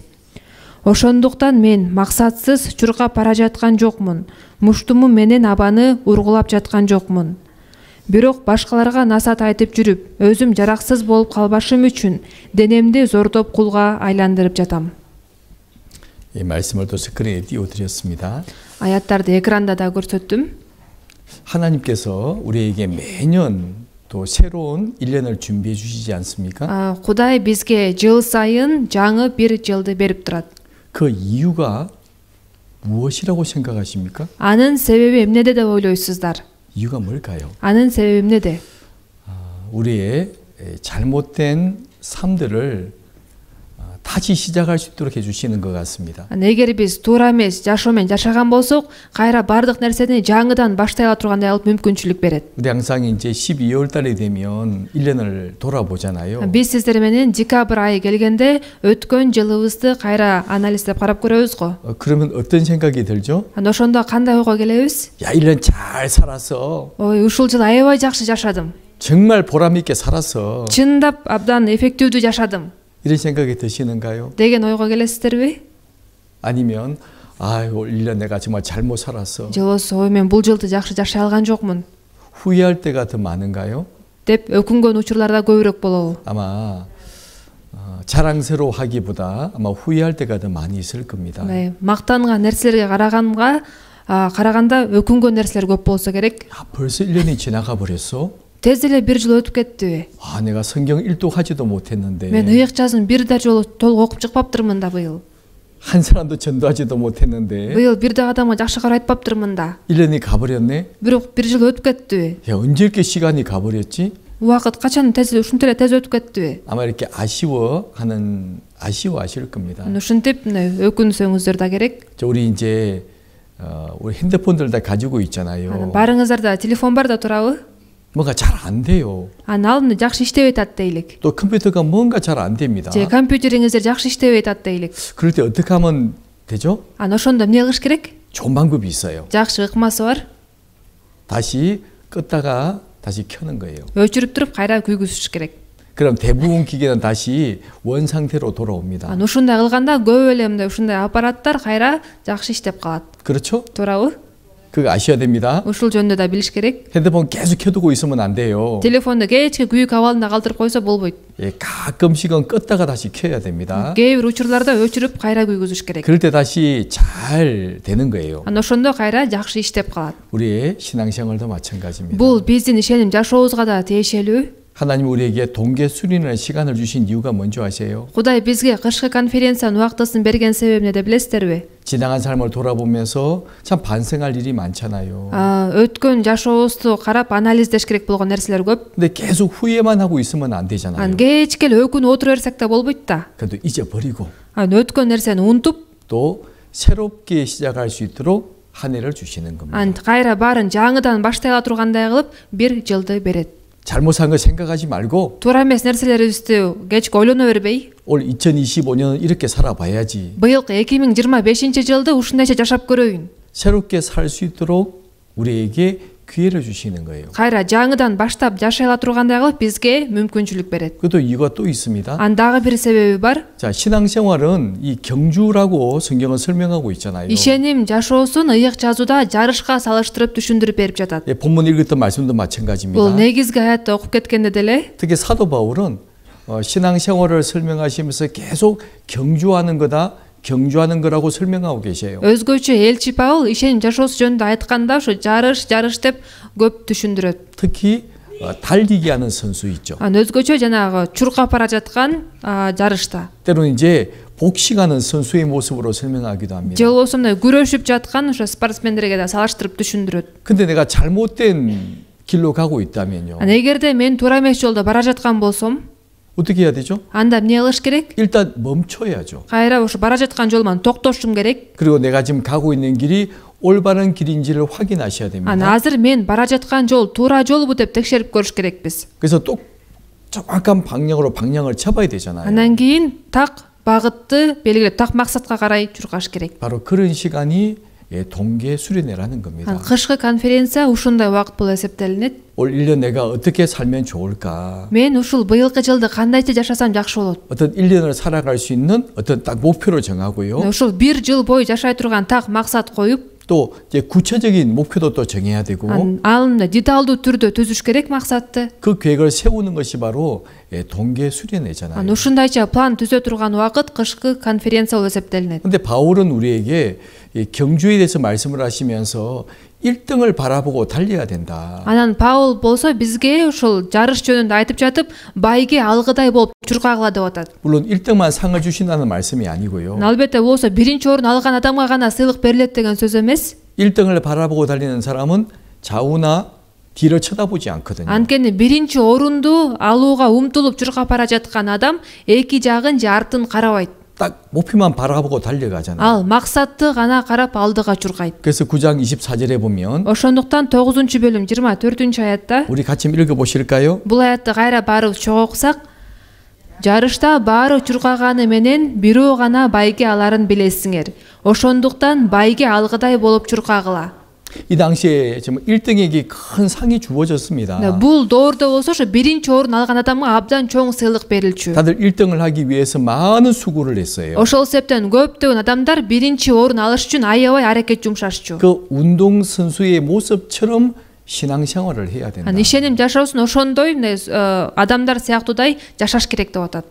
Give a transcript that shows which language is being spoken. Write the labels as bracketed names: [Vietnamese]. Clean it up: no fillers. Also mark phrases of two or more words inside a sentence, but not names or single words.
[Kyrgyz] Ошондуктан мен максатсыз чуркап бара жаткан жокмун. Муштумум менен абаны ургулап жаткан жокмун. Бирок башкаларга насаат айтып жүрүп, өзүм жараксыз болуп калбашым үчүн денемди зордоп кулга айландырып жатам. [Korean] 이 말씀을 또 스크린에 띄워드렸습니다. [Kyrgyz] Аяттарды экранда да көрсөттүм. [Korean] 하나님께서 우리에게 매년 또 새로운 1년을 준비해 주시지 않습니까? [Kyrgyz] Кудай бизге жыл сайын жаңы бир жылды берип турат. [Korean] 그 이유가 무엇이라고 생각하십니까? [Kyrgyz] Анын себеби эмнеде деп ойлойсуздар? [Korean] 이유가 뭘까요? [Kyrgyz] Анын себеби эмнеде? [Korean] 우리의 잘못된 삶들을 다시 시작할 수 있도록 해주시는 것 같습니다. [Kyrgyz] Эгер биз туура эмес жашоо менен жашаган болсок, кайра бардык нерсени жаңыдан баштай ала тургандай кылып мүмкүнчүлүк берет. [Korean] 우리 항상 이제 12월 달이 되면 1년을 돌아보잖아요. [Kyrgyz] Биз сиздер менен декабрь айы келгенде өткөн жылыбызды кайра анализдеп карап көрөбүз го. [Korean] 그러면 어떤 생각이 들죠? [Kyrgyz] Ошондо кандай ойго келебиз? [Korean] 야, 1년 잘 살았어. [Kyrgyz] Ой, ушул жыл аябай жакшы жашадым. [Korean] 정말 보람 있게 살았어. [Kyrgyz] Чындап абдан эффективдүү жашадым [Korean] 이런 생각이 드시는가요? [Kyrgyz] деген ойго келесиздерби? [Korean] 아니면 아이고 1년 내가 정말 잘못 살았어. [Kyrgyz] Же болбосо ой мен бул жылды жакшы жашай алган жокмун [Korean] 후회할 때가 더 많은가요? [Kyrgyz] деп өкүнгөн учурлар да көбүрөөк болобу? [Korean] 아마 자랑스러워하기보다 아마 후회할 때가 더 많이 있을 겁니다. [Kyrgyz] Мактанган нерселерге караганда өкүнгөн нерселер көп болсо керек. [Korean] 벌써 1년이 지나가 버렸어? [Kyrgyz] Тез эле бир жыл өтүп кеттиби? [Korean] 내가 성경 1독하지도 못했는데. [Kyrgyz] Мен ыйык-жазын бир да жолу толук окуп чыкпаптырмын да быйыл. [Korean] 한 사람도 전도하지도 못했는데. [Kyrgyz] Быйыл бир да адамга жакшы кара айтпаптырмын да. [Korean] 1년이 가버렸네? [Kyrgyz] Бирок бир жыл өтүп кеттиби? [Korean] 야, 언제 이렇게 시간이 가버렸지? [Kyrgyz] Убакыт качан ушунтип эле тез өтүп кеттиби? [Korean] 아마 이렇게 아쉬워하실 겁니다. [Kyrgyz] Ушинтип өкүнсөңүздөр да керек. [Korean] 우리 이제 우리 핸드폰들 다 가지고 있잖아요. [Kyrgyz] Барыңыздарда телефон бар да турабы? [Korean] 뭔가 잘 안 돼요. [Kyrgyz] Ал жакшы иштебей атат дейлик. [Korean] 또 컴퓨터가 뭔가 잘 안 됩니다. [Kyrgyz] Же компьютериңиздер жакшы иштебей атат дейлик. [Korean] 그럴 때 어떻게 하면 되죠? [Kyrgyz] Ошондо эмне кылыш керек? [Korean] 좋은 방법이 있어요. [Kyrgyz] Жакшы ыкмасы бар. [Korean] 다시 껐다가 다시 켜는 거예요. [Kyrgyz] Өчүрүп туруп кайра күйгүзүш керек. [Korean] 그럼 대부분 기계는 다시 원 상태로 돌아옵니다. [Kyrgyz] Ушундай кылганда көп эле мындай ушундай аппараттар кайра жакшы иштеп калат. [Korean] 그렇죠? [Kyrgyz] Туурабы? [Korean] 그거 아셔야 됩니다. [Kyrgyz] Ушул жөнүндө да билиш керек. [Korean] 핸드폰 계속 켜두고 있으면 안 돼요. [Kyrgyz] Телефонду кечке күйүк абалында калтырып койсо болбойт. [Korean] 가끔씩은 껐다가 다시 켜야 됩니다. [Kyrgyz] Кээ бир учурларда өчүрүп кайра күйгүзүш керек. [Korean] 그럴 때 다시 잘 되는 거예요. [Kyrgyz] Ошондо кайра жакшы иштеп калат. [Korean] 우리의 신앙생활도 마찬가지입니다. [Kyrgyz] Бул биздин ишеним жашообузга да тиешелүү. [Korean] 하나님 우리에게 동계 수련의 시간을 주신 이유가 뭔지 아세요? [Kyrgyz] Кудай бизге кышкы конференциянын убактысын берген себеби эмне деп билесиздерби? [Korean] 지나간 삶을 돌아보면서 참 반성할 일이 많잖아요. [Kyrgyz] Өткөн жашообузду карап анализдеш керек болгон нерселер көп. [Korean] 근데 계속 후회만 하고 있으면 안 되잖아요. [Kyrgyz] Кечке эле өкүнүп отура берсек да болбойт да. [Korean] 그래도 잊어버리고 [Kyrgyz] өткөн нерсени унутуп, [Korean] 또 새롭게 시작할 수 있도록 한 해를 주시는 겁니다. [Kyrgyz] кайра баарын жаңыдан баштай ала тургандай кылып бир жылды берет. [Korean] 잘못 산 거 생각하지 말고 [Kyrgyz] Туура эмес нерселерибизди кечке ойлоно бербей, [Korean] 올 2025년은 이렇게 살아봐야지. [Kyrgyz] быйылкы 2025-жылды ушундайча жашап көрөйүн. [Korean] 새롭게 살 수 있도록 우리에게 기회를 주시는 거예요. [Kyrgyz] Кайра жаңыдан баштап жашай ала тургандай кылып бизге мүмкүнчүлүк берет. [Korean] 그것도 이유가 또 있습니다. [Kyrgyz] Дагы бир себеби бар. [Korean] 자, 신앙생활은 이 경주라고 성경은 설명하고 있잖아요. [Kyrgyz] Ишеним жашоосун ыйык жазууда жарышка салыштырып түшүндүрүп берип жатат. [Korean] 본문 읽었던 말씀도 [Kyrgyz] Бул [Korean] 마찬가지입니다. [Kyrgyz] негизги аятты окуп кеткенде деле [Korean] 특히 사도 바울은 신앙생활을 설명하시면서 계속 경주하는 거라고 설명하고 계세요. [Kyrgyz] өзгөчө элчи Паул ишеним жашоосу жөнүндө айтканда ушу жарыш деп көп түшүндүрөт. [Korean] 특히 달리기 하는 선수 있죠. [Kyrgyz] өзгөчө жанагы чуркап бара жаткан жарышта. [Korean] 때로는 이제 복싱하는 선수의 모습으로 설명하기도 합니다. [Kyrgyz] же болбосо мындай күрөшүп жаткан ошо спортсмендерге да салыштырып түшүндүрөт. [Korean] 근데 내가 잘못된 길로 가고 있다면요. [Kyrgyz] эгерде мен туура эмес жолдо бара жаткан болсом, [Korean] 어떻게 해야 되죠? [Kyrgyz] анда эмне кылыш керек? [Korean] 일단 멈춰야죠. [Kyrgyz] кайра ошо бара жаткан жолуман токтошум керек. [Korean] 그리고 내가 지금 가고 있는 길이 올바른 길인지를 확인하셔야 됩니다. [Kyrgyz] азыр мен бара жаткан жол туура жолбу деп текшерип көрүш керекпиз. [Korean] 그래서 또 정확한 방향을 잡아야 되잖아요. [Kyrgyz] андан кийин так багытты белгилеп, так максатка карай чуркаш керек. [Korean] 바로 그런 시간이 동계 수련회라는 겁니다. [Kyrgyz] кышкы конференция ушундай убакыт болуп эсептелинет. [Korean] 올 1년 내가 어떻게 살면 좋을까? [Kyrgyz] мен ушул быйылкы жылды кандайча жашасам жакшы болот? [Korean] 어떤 1년을 살아갈 수 있는 어떤 딱 목표를 정하고요. [Kyrgyz] ушул бир жыл бою жашай турган так максат коюп, [Korean] 또 이제 구체적인 목표도 또 정해야 되고 [Kyrgyz] ал деталдуу түрдө түзүш керек максатты. [Korean] 그 계획을 세우는 것이 바로 동계 수련회잖아요. [Kyrgyz] ушундайча план түзө турган убакыт кышкы конференция болуп эсептелинет. [Korean] 근데 바울은 우리에게 경주에 대해서 말씀을 하시면서 1등을 바라보고 달려야 된다. [Kyrgyz] Анан Паул болсо бизге ушул жарыш жөнүндө айтып жатып, байге алгыдай болуп чуркагыла деп атат. [Korean] 물론 1등만 상을 주신다는 말씀이 아니고요. [Kyrgyz] Албетте болсо биринчи орун алган адамга гана сыйлык берилет деген сөз эмес. [Korean] 1등을 바라보고 달리는 사람은 좌우나 뒤를 쳐다보지 않거든요. [Kyrgyz] Анткени биринчи орунду алууга умтулуп чуркап бара жаткан адам эки жагын же артын карабайт. [Korean] 딱 목표만 바라보고 달려가잖아요. [Kyrgyz] Ал максатты гана карап алдыга чуркайт. [Korean] 그래서 9장 24절에 보면 [Kyrgyz] Ошондуктан 9-бөлүм 24-аятта [Korean] 우리 같이 읽어보실까요? [Kyrgyz] бул аятты кайра барыбыз чогуу окусак, жарышта баары чуркаганы менен бирөө гана байге аларын билесиңер. Ошондуктан байге алгыдай болуп чуркагыла. [Korean] 이 당시에 정말 1등에게 큰 상이 주어졌습니다. [Kyrgyz] Бул доордо болсо ошо биринчи орун алган адамга абдан чоң сыйлык берилчү. [Korean] 다들 1등을 하기 위해서 많은 수고를 했어요. [Kyrgyz] Ошол себептен көптөгөн адамдар биринчи орун алыш үчүн аябай аракет жумшашчу. [Korean] 그 운동 선수의 모습처럼 신앙생활을 해야 된다. [Kyrgyz] Ишеним жашоосун ошондой адамдар сыяктуудай жашаш керек деп атат.